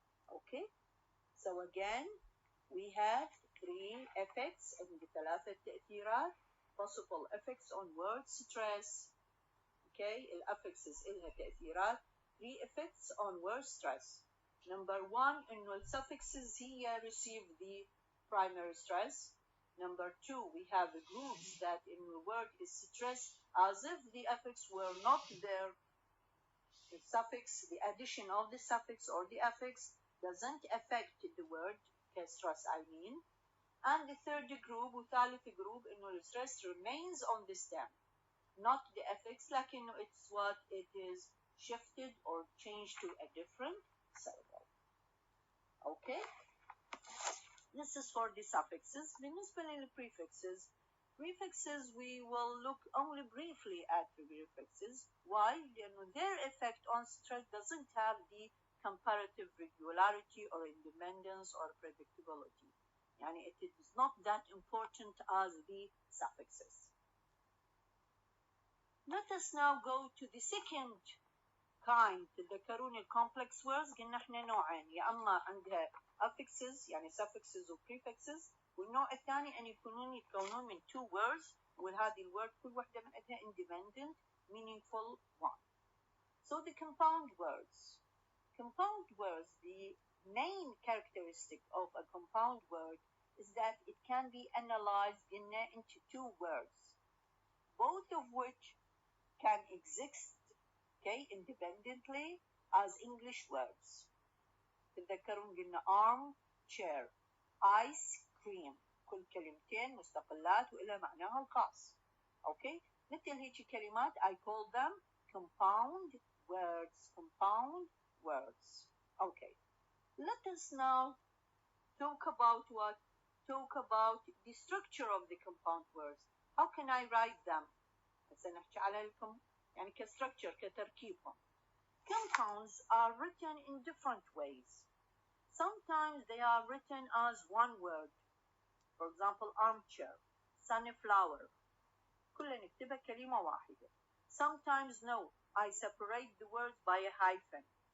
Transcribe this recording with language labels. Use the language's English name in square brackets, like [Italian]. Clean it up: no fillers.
[English] Okay, so again we have 3 effects and [Arabic] ثلاثة تأثيرات, [English] possible effects on word stress. [Arabic] Okay, الأفكسز إلها تأثيرات. [English] 3 effects on word stress. Number 1, [Arabic] إنه [English] الsuffixes هي receive the primary stress. Number 2, we have the groups that in the word is stressed as if the affix were not there. The suffix, the addition of the suffix or the affix doesn't affect the word, stress I mean. And the third group, [Arabic] وثالث [English] group, [Arabic] إنه [English] the stress remains on the stem, not the affix, [Arabic] لكن [English] it's what it is shifted or changed to a different syllable. Okay? This is for the suffixes. [Arabic] بالنسبة للprefixes, [English] prefixes we will look only briefly at the prefixes. Why? [Arabic] لأنه [English] their effect on stress doesn't have the comparative regularity or independence or predictability. [Arabic] يعني [English] it is not that important as the suffixes. Let us now go to the second kind. [Arabic] تذكرون الكومبلكس words قلنا احنا نوعين، يا اما عندها affixes يعني suffixes و prefixes، والنوع الثاني ان يتكونون من [English] two words، [Arabic] وهذه الورد كل واحدة من عندها [English] independent meaningful one. So the compound words. Compound words, the main characteristic of a compound word is that it can be analyzed into two words, both of which can exist independently as English words. [Arabic] تتذكرون قلنا arm, chair, ice cream، كل كلمتين مستقلات وإلى معناها الخاص. مثل هيك كلمات [English] I call them compound words. Compound words. Let us now talk about what? Talk about the structure of the compound words. How can I write them? [Arabic] هسه نحكي على يعني كstructure كتركيبهم. [English] Compounds are written in different ways. Sometimes they are written as one word. For example, armchair, sunflower. [Arabic] كلنا نكتبها كلمة واحدة. [English] Sometimes no, I separate the words by a hyphen.